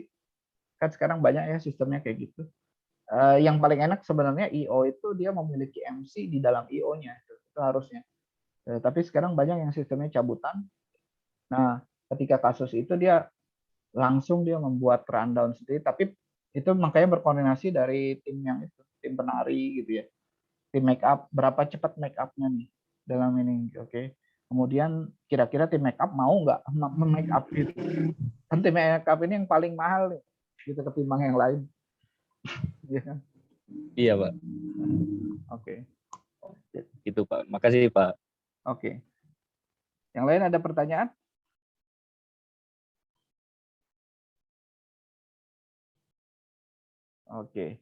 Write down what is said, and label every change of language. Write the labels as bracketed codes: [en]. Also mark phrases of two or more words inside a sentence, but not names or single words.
[id] Kan sekarang banyak ya sistemnya kayak gitu. Yang paling enak sebenarnya IO itu dia memiliki MC di dalam IO-nya. Itu harusnya. Tapi sekarang banyak yang sistemnya cabutan. Nah, ketika kasus itu dia langsung dia membuat rundown sendiri. Tapi itu makanya berkoordinasi dari tim yang itu, tim penari gitu ya. Tim [en] make up, [id] berapa cepat [en] make up- [id] nya nih dalam ini, oke. Kemudian kira-kira tim [en] make up [id] mau nggak [en] make up [id] itu? Kan tim [en] make up [id] ini yang paling mahal nih, gitu ketimbang yang lain. Iya, Pak. Oke. Gitu, Pak. Makasih, Pak. Oke. Yang lain ada pertanyaan? Oke.